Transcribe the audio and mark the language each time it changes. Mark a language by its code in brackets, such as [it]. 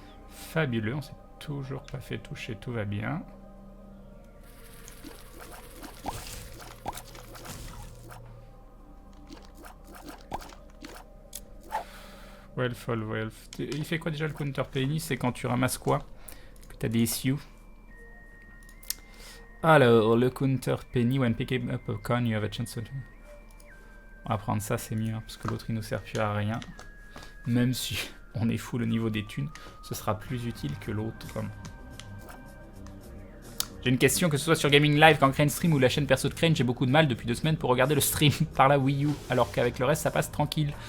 [fr] Fabuleux, on s'est toujours pas fait toucher, tout va bien. Wealth. Il fait quoi déjà le counter penny? C'est quand tu ramasses quoi? Que t'as des issues. Alors, le counter penny, [en] when picking up a coin, you have a chance to... [fr] On va prendre ça, c'est mieux, hein, parce que l'autre il nous sert plus à rien. Même si on est full au niveau des thunes, ce sera plus utile que l'autre. J'ai une question, que ce soit sur Gaming Live, quand Crane stream ou la chaîne perso de Crane, j'ai beaucoup de mal depuis 2 semaines pour regarder le stream par la Wii U, alors qu'avec le reste ça passe tranquille.